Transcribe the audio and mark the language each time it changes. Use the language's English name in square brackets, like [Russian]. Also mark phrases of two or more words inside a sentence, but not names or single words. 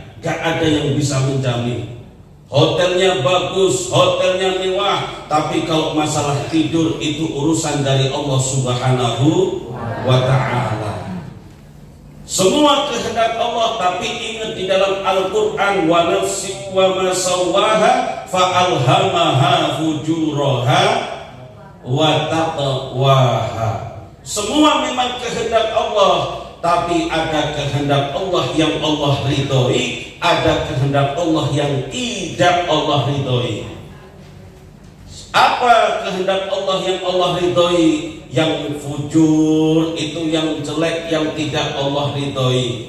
[Indonesian] Gak ada yang bisa menjamin. Hotelnya bagus, hotelnya mewah, tapi kalau masalah tidur itu urusan dari Allah [Arabic] سبحانه وتعالى. [Indonesian] Semua kehendak Allah, tapi ingat di dalam Al-Quran, [Arabic] ونفس وما سواها فألهمها فجورها وتقواها. [Indonesian] Semua memang kehendak Allah, tapi ada kehendak Allah yang Allah ridhoi, ada kehendak Allah yang tidak Allah ridhoi. Apa kehendak Allah yang Allah ridhoi? Yang fujur itu yang jelek, yang tidak Allah ridhoi.